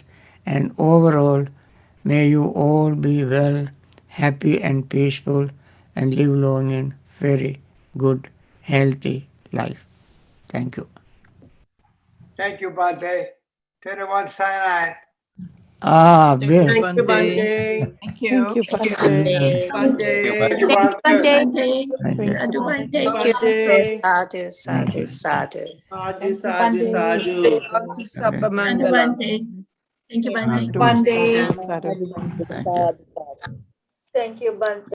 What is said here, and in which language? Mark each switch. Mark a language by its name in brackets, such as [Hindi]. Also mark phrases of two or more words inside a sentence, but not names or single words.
[English] And overall, may you all be well, happy and peaceful, and live long in very good, healthy life. Thank you. Thank you, Bhante. 21 Sinai. Bill. Thank you, Bhante. Thank you. Thank you, Bhante. Bhante. Thank you, Bhante. Thank you, Bhante. Bhante. [Pali] Sadhu, sadhu, sadhu. Sadhu, sadhu, sadhu. Sadhu, sabba mangala. Sadhu, sadhu, sadhu. [English] Thank you. Thank you, Bhante.